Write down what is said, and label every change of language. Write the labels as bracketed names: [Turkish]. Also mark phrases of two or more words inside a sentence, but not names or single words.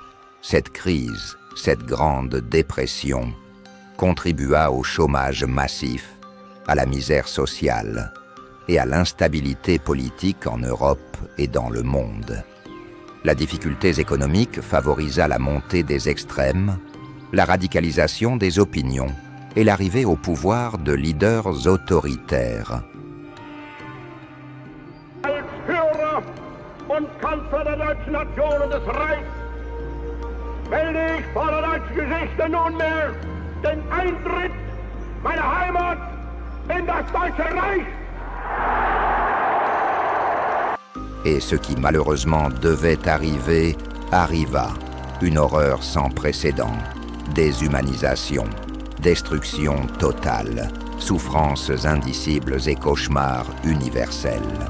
[French] Cette crise, cette grande dépression, contribua au chômage massif, à la misère sociale et à l'instabilité politique en Europe et dans le monde. La difficulté économique favorisa la montée des extrêmes, la radicalisation des opinions et l'arrivée au pouvoir de leaders autoritaires. [German] Als Führer und Kanzler der deutschen Nation und des Reichs melde ich vor der deutschen Geschichte nunmehr den Eintritt meiner Heimat in das Deutsche Reich. [French] Et ce qui malheureusement devait arriver, arriva. Une horreur sans précédent, déshumanisation, destruction totale, souffrances indicibles et cauchemars universels.